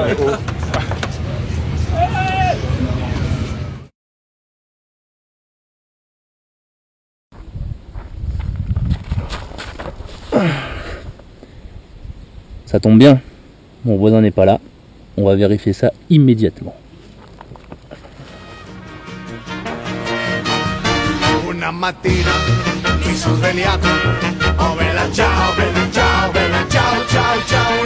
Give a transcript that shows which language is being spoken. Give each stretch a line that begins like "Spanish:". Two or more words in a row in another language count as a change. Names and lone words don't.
French: Ça tombe bien, mon voisin n'est pas là. On va vérifier ça immédiatement.
Italian: Una mattina mi sono svegliato, oh bella ciao, bella ciao, bella ciao, ciao, ciao.